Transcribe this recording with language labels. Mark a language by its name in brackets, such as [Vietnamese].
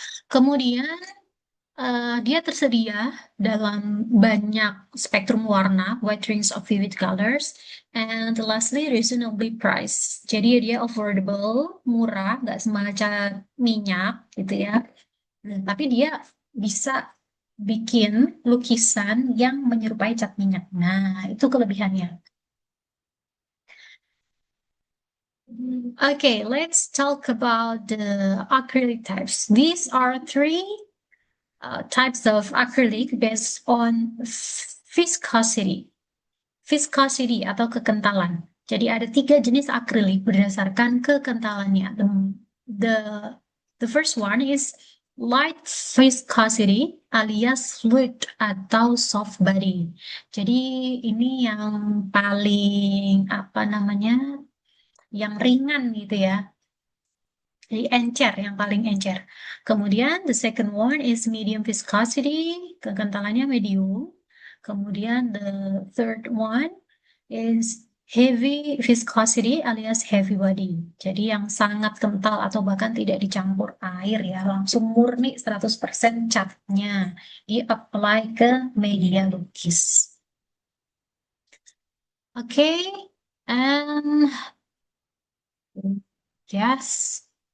[Indonesian] Kemudian dia tersedia dalam banyak spektrum warna, [English] wide range of vivid colors, and lastly reasonably priced. [Indonesian] Jadi dia affordable, murah, nggak semacam minyak gitu ya. Tapi dia bisa bikin lukisan yang menyerupai cat minyak. Nah, itu kelebihannya. [English] Okay, let's talk about the acrylic types. These are three types of acrylic based on viscosity. [Indonesian] Viscosity atau kekentalan. Jadi ada tiga jenis akrilik berdasarkan kekentalannya. [English] The, the first one is light viscosity alias fluid atau soft body. [Indonesian] Jadi ini yang paling apa namanya, yang ringan gitu ya. Jadi encer, yang paling encer. Kemudian [English] the second one is medium viscosity, [Indonesian] kekentalannya medium. [English] Kemudian the third one is heavy viscosity alias heavy body. [Indonesian] Jadi yang sangat kental atau bahkan tidak dicampur air ya, langsung murni 100% catnya di-apply ke media lukis. [English] Oke, and yes.